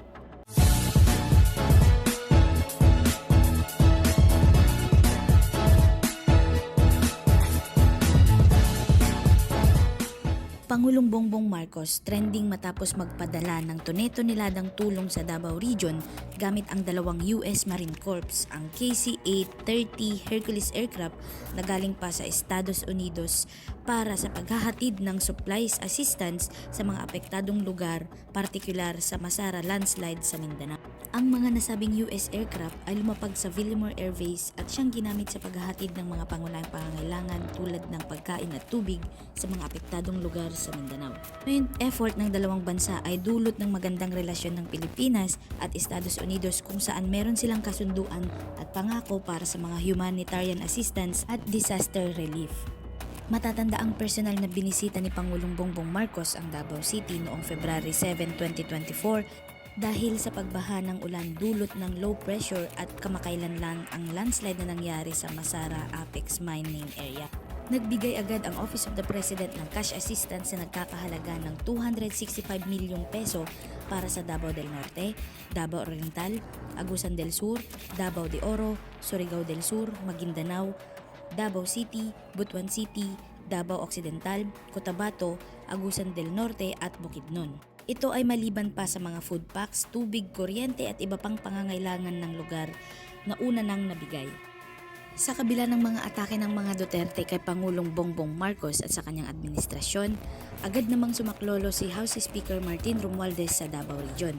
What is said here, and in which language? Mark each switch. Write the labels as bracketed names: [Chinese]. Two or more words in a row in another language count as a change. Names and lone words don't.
[Filipino] Pangulong Bongbong Marcos trending matapos magpadala ng tuneto-niladang tulong sa Davao Region gamit ang dalawang US Marine Corps, ang KC-830 Hercules aircraft na galing pa sa Estados Unidos para sa paghahatid ng [English] supplies assistance [Filipino] sa mga apektadong lugar, partikular sa Masara landslide sa Mindanao. Ang mga nasabing [English] US aircraft [Filipino] ay lumapag sa Villamor Air Base at siyang ginamit sa paghahatid ng mga pangunahing pangangailangan tulad ng pagkain at tubig sa mga apektadong lugar sa Mindanao. Ngayon, effort ng dalawang bansa ay dulot ng magandang relasyon ng Pilipinas at Estados Unidos kung saan meron silang kasunduan at pangako para sa mga [English] humanitarian assistance [Filipino] at [English] disaster relief. [Filipino] Matatanda ang personal na binisita ni Pangulong Bongbong Marcos ang Davao City noong February 7, 2024 dahil sa pagbaha ng ulan dulot ng [English] low pressure [Filipino] at kamakailan lang ang landslide na nangyari sa Masara Apex Mining Area. Nagbigay agad ang Office of the President ng [English] cash assistance [Filipino] na nagkakahalaga ng 265 milyong peso para sa Davao del Norte, Davao Oriental, Agusan del Sur, Davao de Oro, Surigao del Sur, Maguindanao, Davao City, Butuan City, Davao Occidental, Cotabato, Agusan del Norte at Bukidnon. Ito ay maliban pa sa mga food packs, tubig, kuryente at iba pang pangangailangan ng lugar na una nang nabigay. Sa kabila ng mga atake ng mga Duterte kay Pangulong Bongbong Marcos at sa kanyang administrasyon, agad namang sumaklolo si [English] House Speaker [Filipino] Martin Romualdez sa Davao Region.